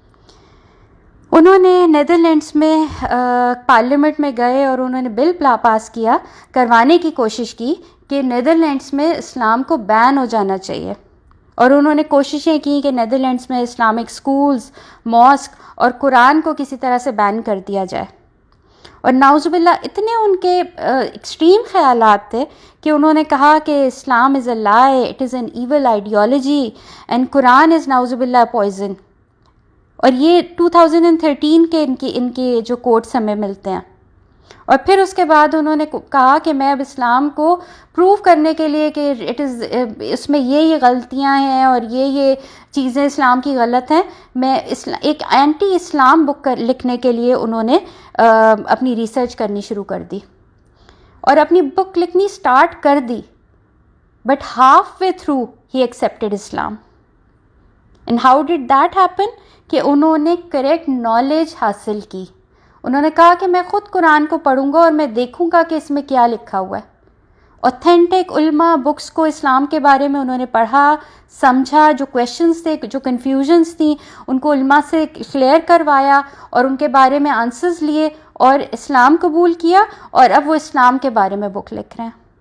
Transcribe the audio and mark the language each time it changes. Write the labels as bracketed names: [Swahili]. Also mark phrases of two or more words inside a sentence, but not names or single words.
[Urdu] انہوں نے نیدرلینڈس میں پارلیمنٹ میں گئے اور انہوں نے بل پاس کروانے کی کوشش کی کہ نیدرلینڈس میں اسلام کو بین ہو جانا چاہیے، اور انہوں نے کوششیں کی کہ نیدرلینڈس میں [English] Islamic schools, [Urdu] ماسک اور قرآن کو کسی طرح سے بین کر دیا جائے. اور [Arabic] نعوذ باللہ [Urdu] اتنے ان کے ایکسٹریم خیالات تھے کہ انہوں نے کہا کہ [English] Islam is a lie, it is an evil ideology and Quran is [Arabic] نعوذ باللہ [Urdu] پوائزن. اور یہ 2013 کے ان کے جو کوٹس ہمیں ملتے ہیں. اور پھر اس کے بعد انہوں نے کہا کہ میں اب اسلام کو پروو کرنے کے لیے کہ اس میں یہ غلطیاں ہیں اور یہ چیزیں اسلام کی غلط ہیں، میں ایک [English] anti Islam book [Urdu] لکھنے کے لیے انہوں نے اپنی ریسرچ کرنی شروع کر دی اور اپنی بک لکھنی سٹارٹ کر دی. [English] But halfway through he accepted Islam. And how did that happen? [Urdu] کہ انہوں نے [English] correct knowledge [Urdu] حاصل کی. انہوں نے کہا کہ میں خود قرآن کو پڑھوں گا اور میں دیکھوں گا کہ اس میں کیا لکھا ہوا ہے. اوتھینٹک علماء بکس کو اسلام کے بارے میں انہوں نے پڑھا، سمجھا، جو کویشچنس تھے، جو کنفیوژنس تھیں ان کو علماء سے کلیئر کروایا اور ان کے بارے میں آنسرز لیے اور اسلام قبول کیا، اور اب وہ اسلام کے بارے میں بک لکھ رہے ہیں.